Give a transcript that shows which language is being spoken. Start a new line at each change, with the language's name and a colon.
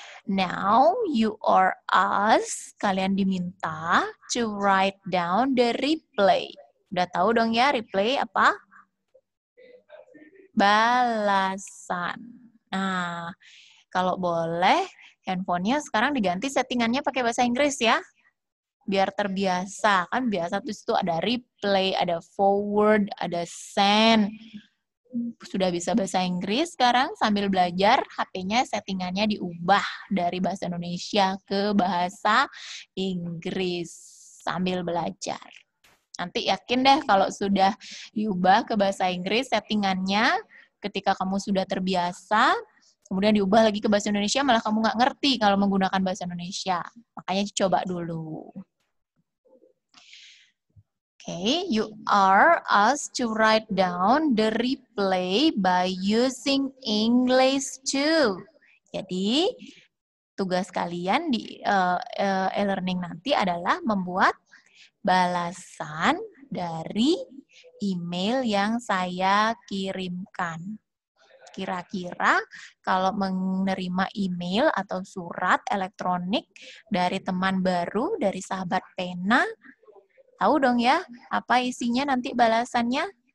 English: Now, you are asked,
Indonesian: kalian diminta
English: to write down the reply.
Indonesian: Udah tahu dong ya reply apa? Balasan. Nah, kalau boleh, handphonenya sekarang diganti settingannya pakai bahasa Inggris ya. Biar terbiasa. Kan biasa tuh ada replay, ada forward, ada send. Sudah bisa bahasa Inggris sekarang sambil belajar, HP-nya settingannya diubah dari bahasa Indonesia ke bahasa Inggris sambil belajar. Nanti yakin deh kalau sudah diubah ke bahasa Inggris settingannya, ketika kamu sudah terbiasa, kemudian diubah lagi ke bahasa Indonesia, malah kamu nggak ngerti kalau menggunakan bahasa Indonesia. Makanya coba dulu.
English: Okay, you are asked to write down the replay by using English too.
Indonesian: Jadi, tugas kalian di e-learning nanti adalah membuat balasan dari email yang saya kirimkan. Kira-kira kalau menerima email atau surat elektronik dari teman baru, dari sahabat pena, tahu dong ya, apa isinya nanti balasannya?